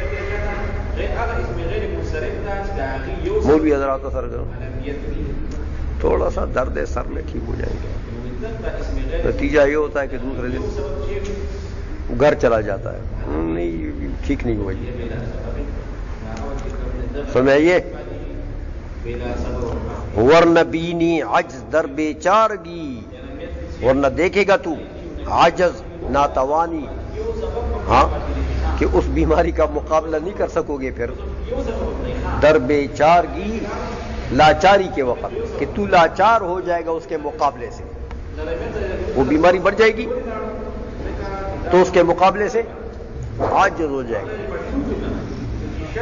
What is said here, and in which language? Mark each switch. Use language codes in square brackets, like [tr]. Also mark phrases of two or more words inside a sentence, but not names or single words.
[ur] مولوی حضرات اثر کرو، تھوڑا سا درد سر میں ٹھیک ہو جائے گا. نتیجہ یہ ہوتا ہے کہ دوسرے دن گھر چلا جاتا ہے، نہیں ٹھیک نہیں ہوا. سمجھئے؟ [fa] ورنہ بینی عجز در بیچارگی، [ur] ورنہ دیکھے گا تو عجز ناتوانی، ہاں کہ اس بیماری کا مقابلہ نہیں کر سکو گے. پھر [fa] در بیچارگی [ur] لاچاری کے وقت کہ تو لاچار ہو جائے گا اس کے مقابلے سے. وہ بیماری بڑھ جائے گی تو اس کے مقابلے سے عاجز ہو جائے گا.